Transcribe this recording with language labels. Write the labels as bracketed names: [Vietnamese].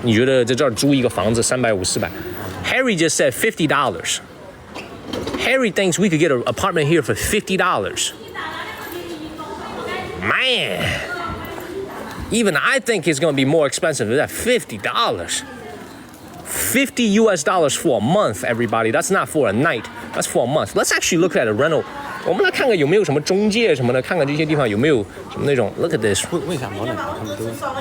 [Chinese] 你觉得在这儿租一个房子350、400 ？ [English] Harry just said $50. Harry thinks we could get an apartment here for $50. Man, even I think it's gonna be more expensive than that. $50. $50 for a month, everybody. That's not for a night. That's for a month. Let's actually look at a rental. [Chinese] 我们来看看有没有什么中介什么的，看看这些地方有没有什么那种。 [English] Look at this. [Chinese] 问一下毛奶，他们都知道。